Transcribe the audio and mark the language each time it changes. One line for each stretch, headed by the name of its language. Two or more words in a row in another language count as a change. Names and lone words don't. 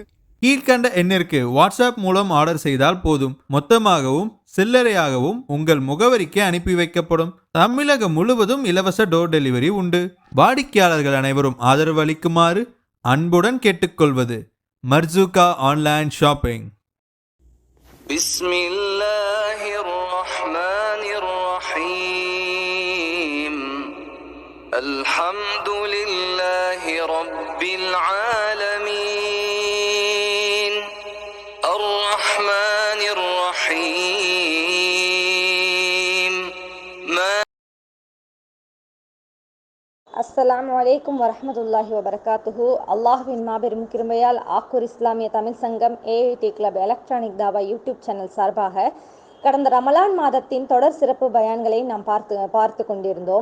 Tamil: கீழ்கண்ட எண்ணிற்கு வாட்ஸ்அப் மூலம் ஆர்டர் செய்தால் போதும். மொத்தமாகவும் சில்லறையாகவும் உங்கள் முகவரிக்கு அனுப்பி வைக்கப்படும். தமிழகம் முழுவதும் இலவச
English: door delivery
Tamil: உண்டு. வாடிக்கையாளர்கள் அனைவரும் ஆதரவு அளிக்குமாறு அன்புடன் கேட்டுக்கொள்வது மர்சூகா
English: online shopping.
Arabic: بسم الله الرحمن الرحيم الحمد لله رب العالمين الرحمن الرحيم السلام عليكم ورحمة الله وبركاته.
Tamil: அல்லாஹ்வின் மாபெரும் கிருபையால் ஆக்கூர் இஸ்லாமிய தமிழ் சங்கம் ஏஐடி கிளப் எலக்ட்ரானிக் தாவா யூடியூப் சேனல் சார்பாக கடந்த ரமலான் மாதத்தின் தொடர் சிறப்பு பயான்களை நாம் பார்த்து கொண்டிருந்தோம்.